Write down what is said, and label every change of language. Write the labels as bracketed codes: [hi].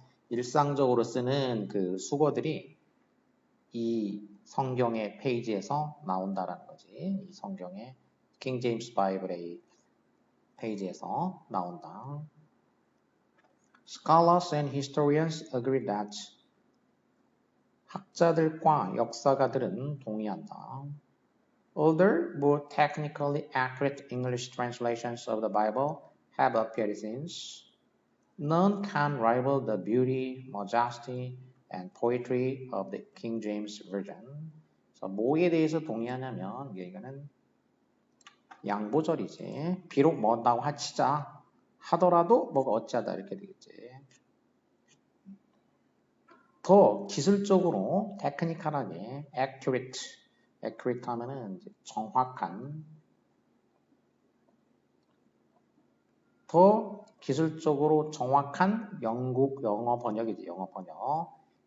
[ko] 일상적으로 쓰는 그 수거들이 이 성경의 페이지에서 나온다라는 거지. 이 성경의 킹 제임스 바이블의 페이지에서 나온다. [en] Scholars and historians agree that [ko] 학자들과 역사가들은 동의한다. [en] Older, more technically accurate English translations of the Bible have appeared since. None can rival the beauty, majesty, and poetry of the King James Version. [ko] 그래서 뭐에 대해서 동의하냐면 이거는 양보절이지. 비록 뭐다고 하더라도 뭐가 어찌하다 이렇게 되겠지. 더 기술적으로 테크니컬하게 accurate 하면은 이제 정확한 더 기술적으로 정확한 영국 영어 번역이지. 영어 번역.